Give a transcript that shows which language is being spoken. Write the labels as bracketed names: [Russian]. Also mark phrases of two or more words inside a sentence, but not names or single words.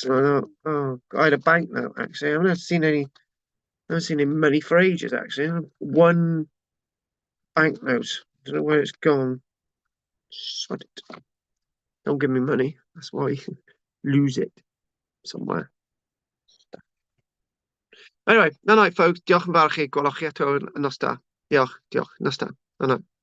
[English] Oh, I had a banknote actually. I haven't seen any money for ages actually. One banknote. Don't know where it's gone. Sod it. Don't give me money. That's why you lose it somewhere. Anyway, na night folks. [Welsh] Diolch yn fawr chi. Gwelwch chi eto yn nos da. Diolch. Nos da. Na.